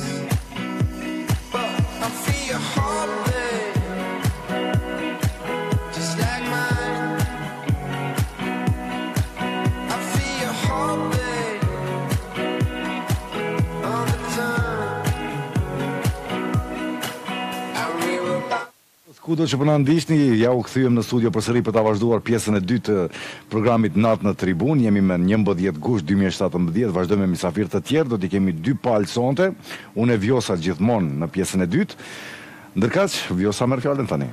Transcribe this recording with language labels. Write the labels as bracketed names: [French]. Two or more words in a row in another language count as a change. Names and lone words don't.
[English] But I feel your heartbeat just like mine. I feel your heartbeat all the time. And we were [Albanian] Kudo që po na ndiqni, ja u kthyem në studio përsëri për ta vazhduar pjesën e dytë të programit Natë në Tribun. Jemi me 11 gusht 2017, vazhdojmë me mysafirë të tjerë, do t'i kemi 2 palë sonte, unë e Vjosa gjithmonë në pjesën e dytë. Ndërkaq, Vjosa merr fjalën tani.